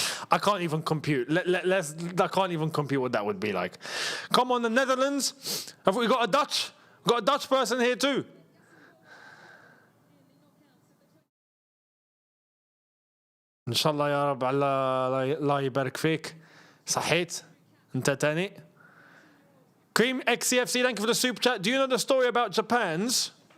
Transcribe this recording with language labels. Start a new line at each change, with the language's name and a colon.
English: I can't even compute. I can't even compute what that would be like. Come on, the Netherlands. Have we got a Dutch? Got a Dutch person here too.
Arabic: ان شاء الله يا رب على الله يبارك فيك. صحيت انت تاني.
English: Cream XCFC, thank you for the super chat. Do you know the story about Japan's?